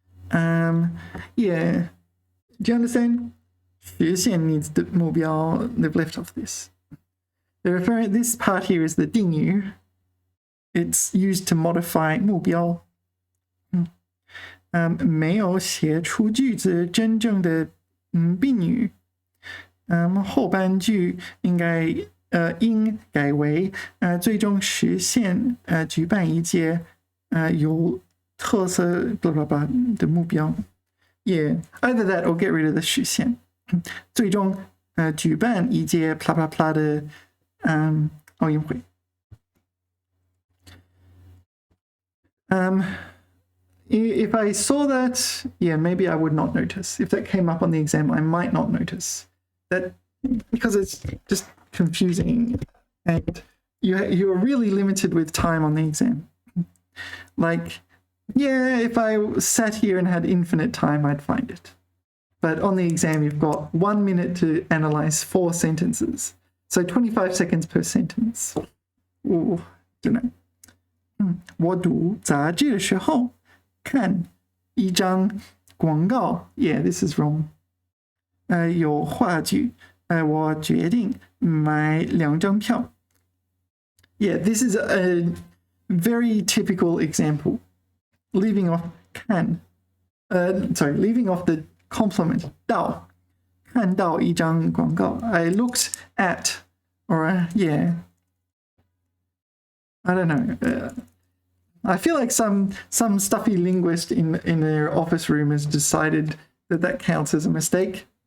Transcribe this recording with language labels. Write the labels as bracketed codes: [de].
[en] Yeah. Do you understand? 实现 needs the 目标. They've left off this. This part here is the 定语. It's used to modify 目标. [zh] 没有写出句子真正的宾语。后半句应改为最终实现举办一届有特色 blah blah blah 的目标。 [en] Yeah, either that or get rid of the 实现。 [zh] 最终举办一届 blah blah blah 的奥运会。 [en] If I saw that, yeah, maybe I would not notice. If that came up on the exam, I might not notice that because it's just confusing and you're really limited with time on the exam. Like, yeah, if I sat here and had infinite time, I'd find it. But on the exam, you've got 1 minute to analyze 4 sentences. So 25 seconds per sentence. Ooh, don't know. [zh] 我读杂志的时候看一张广告 [en] Yeah, this is wrong. [zh] 有话剧我决定买2张票 [en] Yeah, this is a very typical example. Leaving off 看 leaving off the complement [zh] 到看到一张广告 [en] I looked at or yeah I don't know I feel like some stuffy linguist in their office room has decided that counts as a mistake.